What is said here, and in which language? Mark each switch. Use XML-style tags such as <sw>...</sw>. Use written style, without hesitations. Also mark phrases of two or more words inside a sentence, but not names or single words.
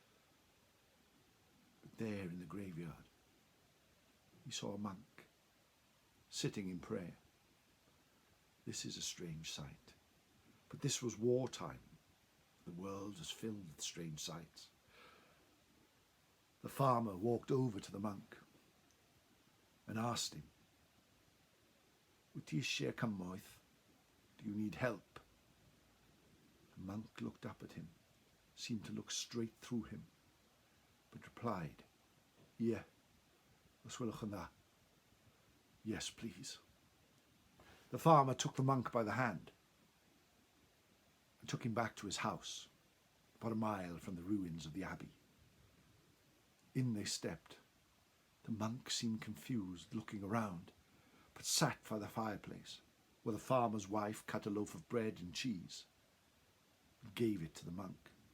<en>But there in the graveyard, he saw a monk sitting in prayer. This is a strange sight, but this was wartime. The world was filled with strange sights. The farmer walked over to the monk and asked him,</en> <cy>"Wyt ti eisiau cymoedd?</cy> <en>Do you need help?" The monk looked up at him, seemed to look straight through him, but replied,</en> <cy>"Ie, os gwelwch yn dda.</cy> <en>Yes, please." The farmer took the monk by the hand and took him back to his house, about a mile from the ruins of the abbey. In they stepped. The monk seemed confused, looking around, but sat by the fireplace, where the farmer's wife cut a loaf of bread and cheese and gave it to the monk.</en>